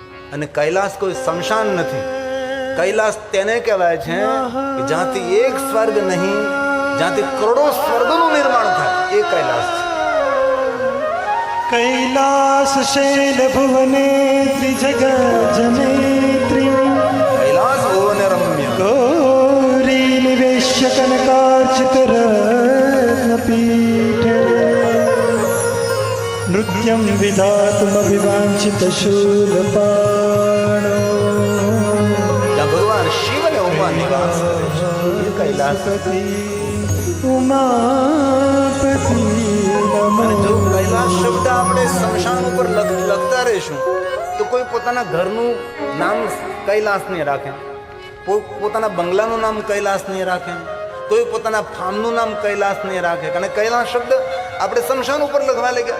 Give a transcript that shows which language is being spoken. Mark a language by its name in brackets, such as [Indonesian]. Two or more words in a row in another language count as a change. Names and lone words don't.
[Gujarati] અને કૈલાસ કોઈ શમશાન નથી. કૈલાસ તેને કહેવાય છે કે જ્યાંથી એક સ્વર્ગ નહીં, જ્યાંથી કરોડો સ્વર્ગનું નિર્માણ થાય, એ કૈલાસ છે. [Sanskrit] कैलास शैल भुवने त्रिजग जनेत्री કૈલાસ ભુવન રમ્ય गौरी निवेश्य कनकार्चित रत्न पीठे नृत्यं विधातुम विवांचित शूलपाणो [Gujarati] જ્યાં ભગવાન શિવ અને ઉમા નિવાસ કરે છે, એ કૈલાસ. उमापति અને જો કૈલાસ શબ્દ આપણે શમશાન ઉપર લખતા રહીશું તો કોઈ પોતાના ઘરનું નામ કૈલાસ નહીં રાખે, પોતાના બંગલાનું નામ કૈલાસ નહીં રાખે, કોઈ પોતાના ફાર્મનું નામ કૈલાસ નહીં રાખે, કારણ કે કૈલાસ શબ્દ આપણે શમશાન ઉપર લખવા લાગ્યા.